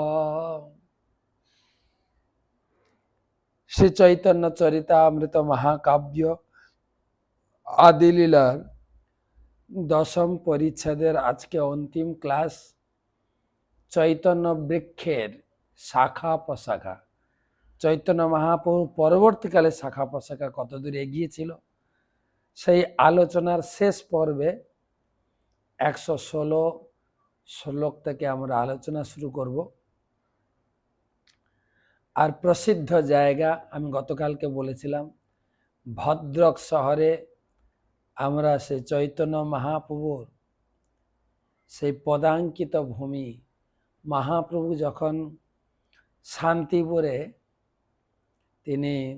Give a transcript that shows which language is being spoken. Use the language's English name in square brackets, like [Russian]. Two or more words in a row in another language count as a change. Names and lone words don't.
[Bangla] শ্রী চৈতন্য চরিতামৃত মহাকাব্য আদি লীলার দশম পরিচ্ছেদের আজকে অন্তিম ক্লাস চৈতন্য বৃক্ষের শাখা প্রশাখা চৈতন্য মহাপ্রভু পরবর্তীকালে শাখা প্রশাখা কতদূর এগিয়েছিল সেই আলোচনার শেষ পর্বে 116 শ্লোক থেকে আমরা আলোচনা শুরু করব। আর প্রসিদ্ধ জায়গা আমি গতকালকে বলেছিলাম ভদ্রক শহরে আমরা সেই চৈতন্য মহাপ্রভুর সেই পদাঙ্কিত ভূমি মহাপ্রভু যখন শান্তিপুরে তিনি